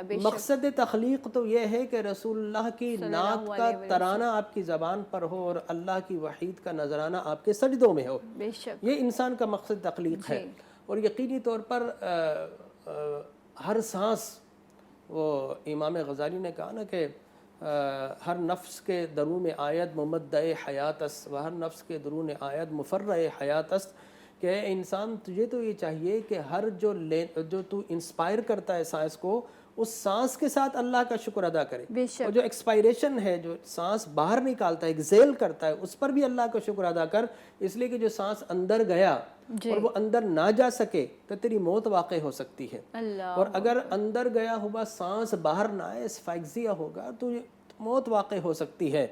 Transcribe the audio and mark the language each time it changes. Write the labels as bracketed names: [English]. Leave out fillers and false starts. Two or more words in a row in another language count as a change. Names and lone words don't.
[Urdu] مقصد تخلیق تو یہ ہے کہ رسول اللہ کی نعت کا ترانہ آپ کی زبان پر ہو اور اللہ کی وحید کا نذرانہ آپ کے سجدوں میں ہو۔ بے شک یہ انسان کا مقصد تخلیق ہے۔ اور یقینی طور پر ہر سانس، وہ امام غزالی نے کہا نا کہ [Persian] ہر نفس کے درون آید ممدع حیات است، [Urdu] و ہر نفس کے درون آید مفرع حیات است، کہ اے انسان تجھے تو یہ چاہیے کہ ہر جو تو انسپائر کرتا ہے سانس کو، اس سانس کے ساتھ اللہ کا شکر ادا کرے، اور جو ایکسپائریشن ہے، جو سانس باہر نکالتا ہے، ایکزیل کرتا ہے، اس پر بھی اللہ کا شکر ادا کر، اس لیے کہ جو سانس اندر گیا اور وہ اندر نہ جا سکے تو تیری موت واقع ہو سکتی ہے، اور اگر اندر گیا ہوا سانس باہر نہ آئے، اسفائکسیا ہوگا تو موت واقع ہو سکتی ہے۔